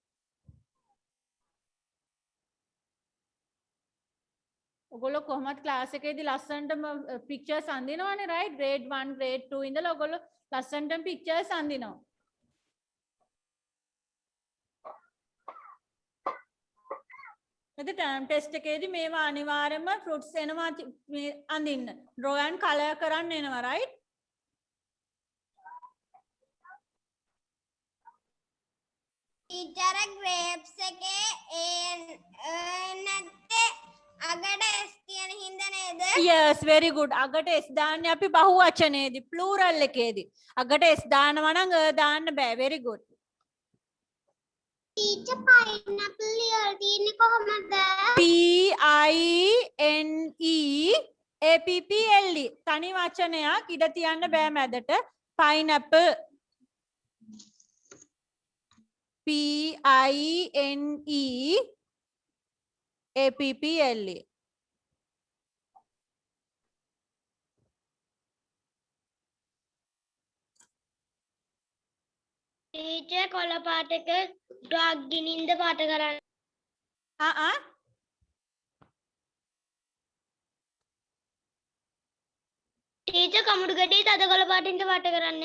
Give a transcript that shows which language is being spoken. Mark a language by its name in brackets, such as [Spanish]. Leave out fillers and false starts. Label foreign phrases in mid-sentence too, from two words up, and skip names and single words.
[Sinhala] ඔගොල්ලෝ කොහොමද ක්ලාස් එකේදී ලස්සනටම pictures අඳිනවනේ [English] right grade 1 grade 2 [Sinhala] ඉඳලා ඔගොල්ලෝ ලස්සනටම pictures අඳිනවා එතකොට [English] term test [Sinhala] එකේදී මේවා අනිවාර්යයෙන්ම ෆෘට්ස් එනවා මේ අඳින්න. [English] draw and color [Sinhala] කරන්න එනවා [English] right? teacher grapes [Sinhala] එකේ නැත්තේ අගට S කියන හින්දා නේද? [English] Yes, very good. [Sinhala] අගට S දාන්නේ අපි බහු වචනයේදී plural එකේදී. අගට S දානවා නම් දාන්න බෑ. [English] Very good. teacher pineapple [Sinhala] ලියලා තියෙන්නේ කොහමද? [English] P I N E A P P L E [Sinhala] තනි වචනයක් ඉඩ තියන්න බෑ මැදට. [English] pineapple P I N E A P P L E [Sinhala] ටීචර් කොළ පාටක ඩොග් ගිනින්ද පාට කරන්න. ටීචර් කමුඩු ගැටේ තද කොළ පාටින්ද පාට කරන්නේ?